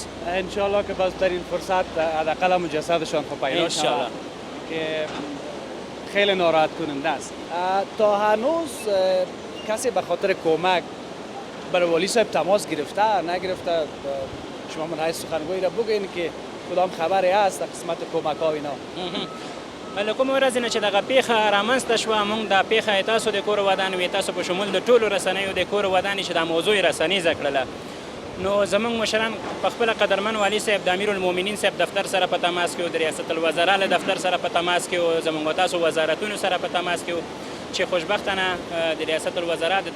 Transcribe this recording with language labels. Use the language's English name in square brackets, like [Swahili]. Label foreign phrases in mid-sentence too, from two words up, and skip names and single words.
[Persian] انشالله که باز در این فرصت حداقل جسدشان پیدا شود که خیلی ناراحت کننده است. تا هنوز کسی به خاطر کمک برای والی صاحب تماس گرفته نگرفته؟ شما من های سخنگوی را بگین که کدام خبری هست در قسمت کمک ها اینا. [Pashto] له کومه ورځې نه چې دغه پیښه رامنځته شوه موږ دا پیښه تاسو د کور ودانوي تاسو په شمول د ټولو رسنیو د کور ودانې چې دا موضوع یې رسنیزه کړله نو زمونږ مشران په خپله قدرمن والي صاحب د امیرالمؤمنین صاحب دفتر سره په تماس کې و د ریاست الوزرا له دفتر سره په تماس کې و زمونږ تاسو وزارتونو سره په تماس کې و چې خوشبختانه د ریاست الوزرا د